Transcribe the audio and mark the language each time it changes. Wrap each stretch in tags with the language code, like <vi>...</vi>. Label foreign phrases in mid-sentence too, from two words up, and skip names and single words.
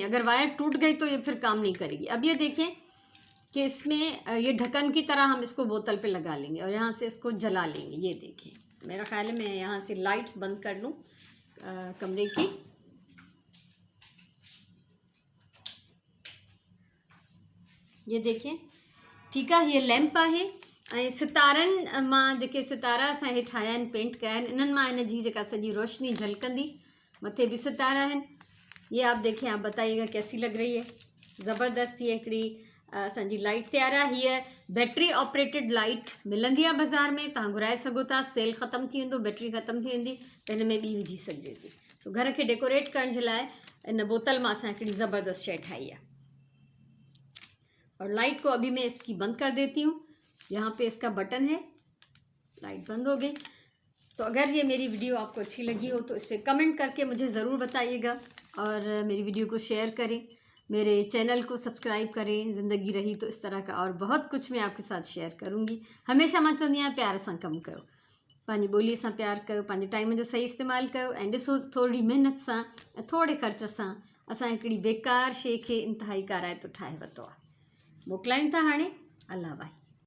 <ur>اگر وائر ٹوٹ گئی تو یہ پھر کام نہیں کرے گی۔ اب یہ دیکھیں کہ اس میں یہ ڈھکن کی طرح ہم اس کو بوتل پہ لگا لیں گے اور یہاں سے اس کو جلا لیں گے. یہ دیکھیں، میرا خیال ہے میں یہاں سے لائٹس بند کر لوں کمرے کی. یہ دیکھیں، ٹھیک ہے، یہ لیمپ ہے.</ur> <sd>ऐं सितारनि मां जेके सितारा असां हे ठाहिया आहिनि, पेंट कया आहिनि, इन्हनि मां इन जी जेका सॼी रोशनी झलकंदी। मथे भी सितारा आहिनि।</sd> <ur>یہ آپ دیکھیں، آپ بتائیے گا کیسی لگ رہی ہے.</ur> <sd>ज़बरदस्त ये हिकिड़ी असांजी लाइट तैयार आहे। हीअ</sd> <en>battery operated light</en> <sd>मिलंदी आहे बाज़ार में, तव्हां घुराए सघो था। सेल ख़तमु थी वेंदो, बैटरी ख़तमु थी वेंदी त हिन में ॿी विझी सघिजे थी। तो घर खे डेकोरेट करण जे लाइ इन बोतल मां असां हिकिड़ी ज़बरदस्त शइ ठाही आहे।</sd> <ur>اور لائٹ کو ابھی میں اس کی بند کر دیتی ہوں. یہاں پہ اس کا بٹن ہے، لائٹ بند ہو گئی. تو اگر یہ میری ویڈیو آپ کو اچھی لگی ہو تو اس پر کمنٹ کر کے مجھے ضرور بتائیے گا، اور میری ویڈیو کو شیئر کریں، میرے چینل کو سبسکرائب کریں. زندگی رہی تو اس طرح کا اور بہت کچھ میں آپ کے ساتھ شیئر کروں گی.</ur> <sd>हमेशा मां चवंदी आहियां प्यार सां कमु कयो, पंहिंजी ॿोलीअ सां प्यार कयो, पंहिंजे टाइम जो सही इस्तेमालु कयो, ऐं ॾिसो थोरी महिनत सां ऐं थोरे ख़र्च सां असां हिकिड़ी बेकार शइ खे इंतिहाई काराइतो ठाहे वरितो आहे। मोकिलायूं था हाणे। अल्लाह भाई।</sd>